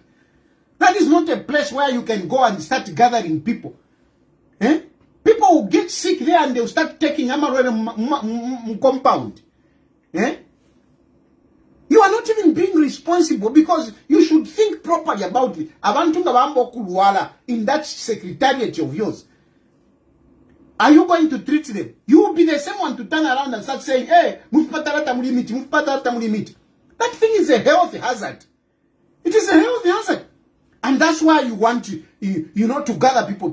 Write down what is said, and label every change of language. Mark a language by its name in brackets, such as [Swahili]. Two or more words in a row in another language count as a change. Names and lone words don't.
[English] That is not a place where you can go and start gathering people. People will get sick there and they'll start taking compound. You are not even being responsible, because you should should think properly about it. [Bemba] Abantu ngabambo kulwala [English] in that secretariat of yours. Are you going to treat them? You will be the same one to turn around and start saying, hey, that thing is a health hazard. It is a health hazard. And that's why you want to, to gather people.